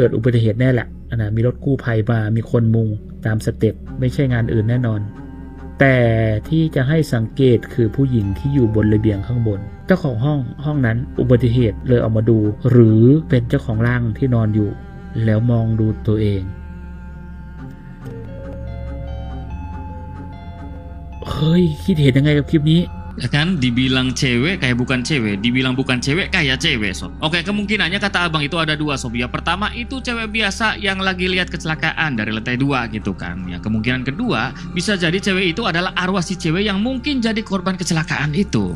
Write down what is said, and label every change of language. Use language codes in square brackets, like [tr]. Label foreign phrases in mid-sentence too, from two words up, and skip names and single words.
[th] ดอุบัติเหตุแน่แหละนะมีรถกู้ภัยมามีคนมุงตามสเต็ปไม่ใช่งานอื่นแน่นอนแต่ที่จะให้สังเกตคือผู้หญิงที่อยู่บนระเบียงข้างบนเจ้าของห้องนั้นอุบัติเหตุเลยออกมาดูหรือเป็นเจ้าของร่างที่นอนอยู่แล้วมองดูตัวเองเฮ้ยคิดเห็นยังไงกับคลิปนี้ [id] Ya kan dibilang cewek kayak bukan cewek, dibilang bukan cewek kayak cewek sob. Oke, kemungkinannya kata abang itu ada dua sob ya. Pertama itu cewek biasa yang lagi lihat kecelakaan dari lantai 2 gitu kan. Ya kemungkinan kedua bisa jadi cewek itu adalah arwah si cewek yang mungkin jadi korban kecelakaan itu.